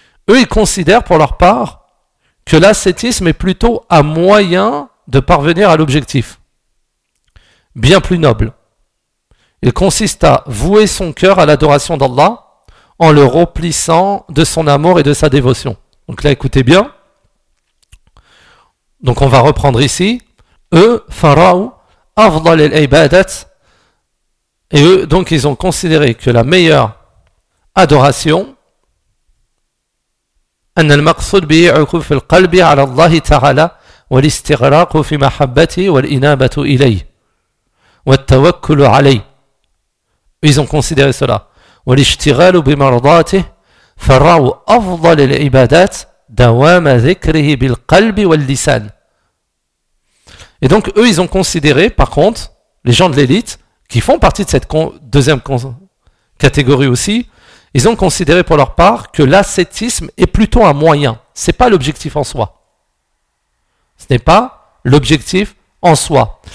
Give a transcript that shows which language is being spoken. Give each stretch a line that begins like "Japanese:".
French: Eux, ils considèrent pour leur part que l'ascétisme est plutôt un moyen de parvenir à l'objectif, bien plus noble. Il consiste à vouer son cœur à l'adoration d'Allah en le remplissant de son amour et de sa dévotion. Donc là, écoutez bien. Donc on va reprendre ici. Eux, Farao, afdal al-ibadat. Et eux, donc, ils ont considéré que la meilleure adoration,
Arabic: أن المقصود به عكوف القلب على الله تعالى والاستغراق في محبته والإنابة إليه والتوكل عليه.
French: Ils ont considéré cela.
Arabic: والاشتغال بمرضاته فرأوا أفضل العبادات دوام ذكره بالقلب واللسان.
French: Et donc eux, ils ont considéré, par contre, les gens de l'élite qui font partie de cette deuxième catégorie aussi. Ils ont considéré pour leur part que l'ascétisme est plutôt un moyen. Ce n'est pas l'objectif en soi. Ce n'est pas l'objectif en soi.